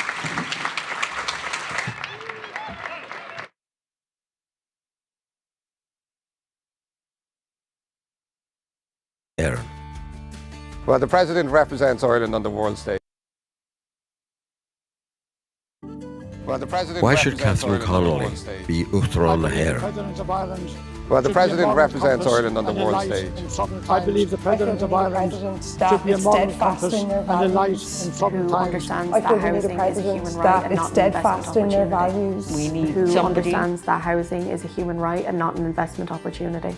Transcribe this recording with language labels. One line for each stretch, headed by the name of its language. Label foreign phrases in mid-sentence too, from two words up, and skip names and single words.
English: Well, the President represents Ireland on the world stage. Why should Katherine Connelly be
Irish: Uachtaráin na hÉireann?
English: Well, the President represents Ireland on the world stage. I believe the President of Ireland should be a moral compass and a light in troubled times. I feel we need a President that is steadfast in their values. We need who somebody understands that housing is a human right and not an investment opportunity.